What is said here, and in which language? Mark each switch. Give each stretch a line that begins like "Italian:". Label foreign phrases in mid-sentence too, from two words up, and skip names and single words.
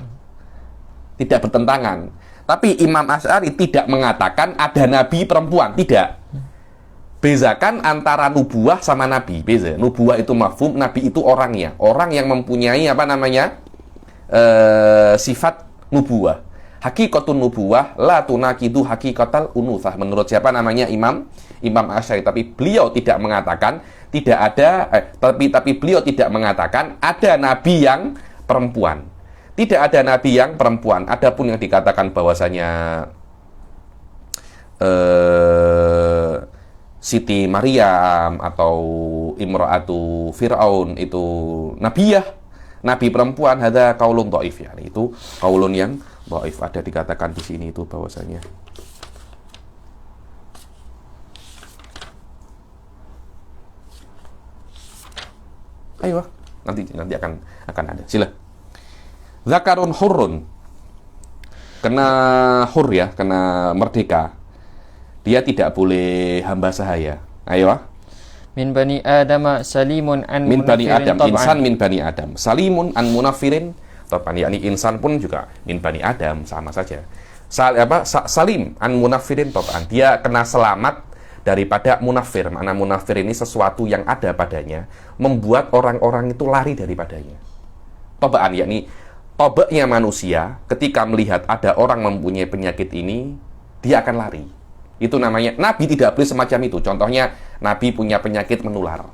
Malay: Tidak bertentangan. Tapi Imam Asy'ari tidak mengatakan ada nabi perempuan, tidak. Bezakan antara nubuwah sama nabi. Beza. Nubuwah itu mafhum, nabi itu orangnya. Orang yang mempunyai apa namanya? Sifat nubuwah.
Arabic: حقيقة النبوة لا تناقض حقيقة الأنوثة.
Malay: Menurut siapa namanya? Imam Asy'ari. Tapi beliau tidak mengatakan tidak ada tapi beliau tidak mengatakan ada nabi yang perempuan. Tidak ada nabi yang perempuan. Adapun yang dikatakan bahwasanya Siti Maryam atau Imra'atu Fir'aun itu nabiyah, nabi perempuan,
Arabic: هذا قول ضعيف,
Malay: ya. Itu qaulun yang dhaif. Ada dikatakan di sini itu bahwasanya ayo, nanti akan ada. Sila.
Arabic: ذكر حر.
Malay: Kena hur ya, kena merdeka. Dia tidak boleh hamba sahaya. Ayo.
Arabic: من بني آدم سالم عن من بني munafirin آدم، إنسان من بني آدم. سالم عن منفر طبعا,
Malay: yakni insan pun juga
Arabic: من بني آدم,
Malay: sama saja.
Arabic: سالم عن منفر طبعا.
Malay: Dia kena selamat daripada munafir. Mana munafir ini sesuatu yang ada padanya membuat orang-orang itu lari daripadanya. Tobaan, yakni tobaknya manusia ketika melihat ada orang mempunyai penyakit ini, dia akan lari. Itu namanya, nabi tidak boleh semacam itu. Contohnya, nabi punya penyakit menular.